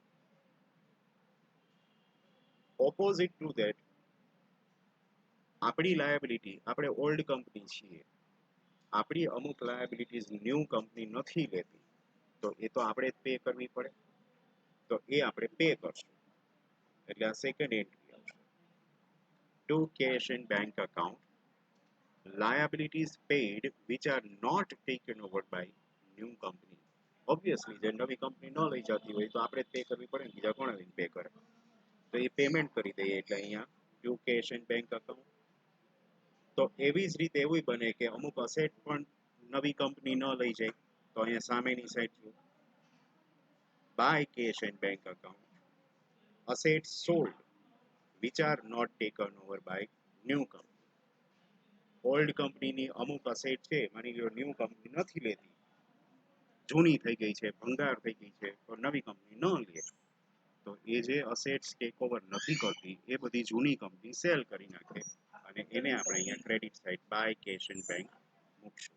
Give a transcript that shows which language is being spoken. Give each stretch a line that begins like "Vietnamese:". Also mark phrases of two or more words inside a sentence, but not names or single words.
English: Opposite to that,
Gujarati: આપણી લાયબિલિટી, આપણે
English: old company
Gujarati: છીએ, આપણી અમુક લાયબિલિટીઝ
English: new company
Gujarati: નથી લેતી, તો એ તો આપણે જ પે કરવી પડે. તો એ આપણે પે કરશું. એટલે આ સેકન્ડ એન્ટ્રી આવશે.
English: To cash and bank account, liabilities paid which are not taken over by new company.
Gujarati: Obviously જે નવી કંપની ન લઈ જતી હોય તો આપણે જ પે કરવી પડે ને, બીજા કોણ આવીને પે કરે? તો એ પેમેન્ટ કરી દઈએ એટલે અહીંયા
English: to cash and bank account.
Gujarati: તો એવી જ રીતે એવું બને કે અમુક અસેટ પણ નવી કંપની ન લઈ જાય, તો અહીંયા સામેની સાઈડ જુઓ,
English: By cash and bank account, assets sold which are not taken over by new company.
Gujarati: ઓલ્ડ કંપનીની અમુક અસેટ છે, માની લો
English: new company
Gujarati: નથી લેતી, જૂની થઈ ગઈ છે, ભંગાર થઈ ગઈ છે, તો નવી કંપની ન લે, તો એ જે
English: assets take over
Gujarati: નથી કરતી એ બધી જૂની કંપની સેલ કરી નાખે, અને એને આપણે અહીંયા
English: credit side by cash and bank
Gujarati: મૂકશું.